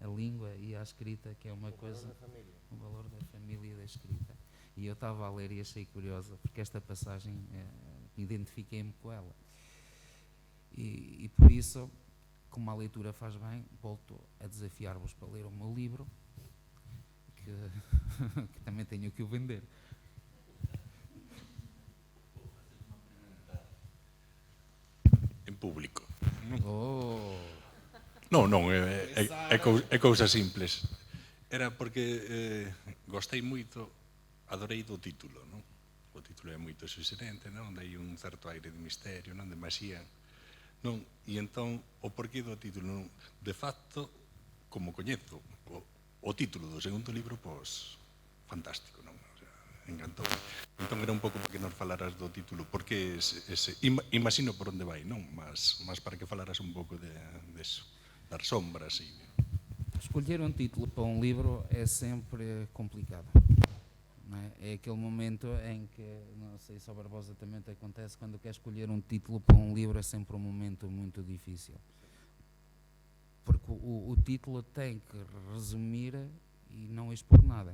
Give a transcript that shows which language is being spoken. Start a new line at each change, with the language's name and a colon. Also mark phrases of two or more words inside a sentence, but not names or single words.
Portuguese: A língua e a escrita, que é uma coisa... O valor da família e da escrita. E eu estava a ler e achei curiosa, porque esta passagem, identifiquei-me com ela. E por isso, como a leitura faz bem, volto a desafiar-vos para ler o meu livro, que também tenho que o vender.
Galician: En público. Oh. Non, é cousas simples. Era porque gostei moito, adorei do título, non? O título é moito sugerente, non? Dai un certo aire de misterio, non? De maxía, non? E entón, o porqué do título, non? De facto, como coñezo o título do segundo libro, pois, fantástico, non?
Spanish: O sea,
Galician: encantou. Entón era un pouco para que nos falaras do título, porque imagino por onde vai, non? Mas para que falaras un pouco de eso, das sombras e...
Portuguese: Escolher um título para um livro é sempre complicado. Não é? É aquele momento em que, não sei se ao Barbosa também te acontece, quando quer escolher um título para um livro é sempre um momento muito difícil. Porque o título tem que resumir e não expor nada.